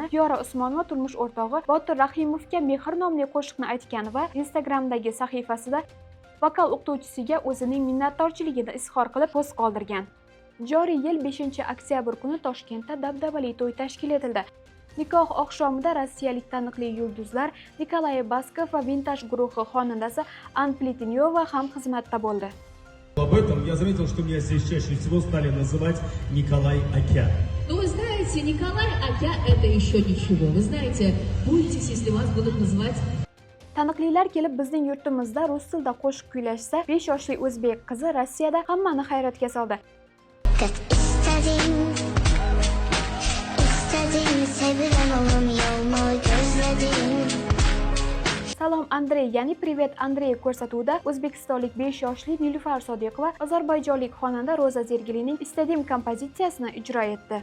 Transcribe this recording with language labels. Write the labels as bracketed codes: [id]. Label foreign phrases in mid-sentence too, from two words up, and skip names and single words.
[uz] Diyora Usmonova turmush o'rtog'i Botir Rahimovga mehr nomli qo'shiqni aytgan va Instagramdagi sahifasida vokal o'qituvchisiga o'zining minnatdorchiligini izhor qilib post qoldirgan. Joriy yil 5-oktyabr kuni Toshkentda dabdabali to'y tashkil etildi. Nikoh oqshomida rossiyalik taniqli yulduzlar Nikolay Baskov va Vintaj guruhi xonandasi Anna Pletinyova ham xizmatda bo'ldi. [ru] Об этом я заметил, что меня здесь чаще всего стали называть Николай Акя. Ну, вы знаете, Николай Акя – это еще ничего. Вы знаете, бойтесь, если вас будут называть... [uz] Taniqlilar kelib bizning yurtimizda rus tilida qo'shiq kuylashsa, 5 yoshli o'zbek qizi Rossiyada hammani hayratga soldi. Salom Andrey, ya'ni Privet Andrey ko'rsatuvida o'zbekistonlik 5 yoshli Nilufar Sodiqova ozarbayjonlik xonanda Roza Zergelining Istadim kompozitsiyasini ijro etdi.